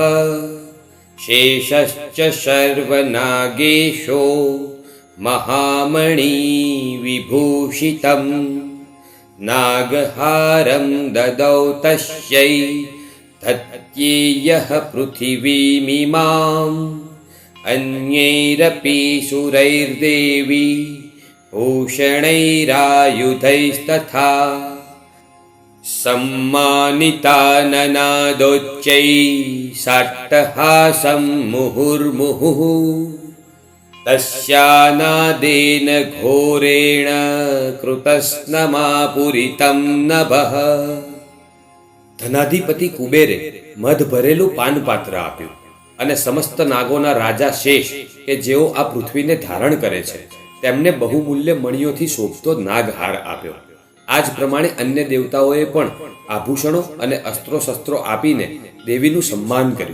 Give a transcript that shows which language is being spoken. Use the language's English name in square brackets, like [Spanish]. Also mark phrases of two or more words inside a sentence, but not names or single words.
[Sanskrit] શેષશ્ચ સર્વનાગેશો મહામણી વિભૂષિતમ નાગહારમ દદૌ તસ્યૈ તત્યેયઃ પૃથિવીમિમામ અન્યૈરપી સુરૈર્દેવી ભૂષણૈરાયુધૈस्तथा सम्मानिताननादोच्चैः साट्टहासं मुहुर्मुहुः तस्यानादेन घोरेण कृतस्नमापुरितं नभः. [Gujarati] ધનાધિપતિ કુબેરે મધ ભરેલું પાનપાત્ર આપ્યું અને સમસ્ત નાગોના રાજા શેષ કે જેઓ આ પૃથ્વીને ધારણ કરે છે તેમને બહુમૂલ્ય મણિયોથી શોભતો નાગહાર આપ્યો. આ જ પ્રમાણે અન્ય દેવતાઓએ પણ આભૂષણો અને અસ્ત્રો શસ્ત્રો આપીને દેવીનું સન્માન કર્યું.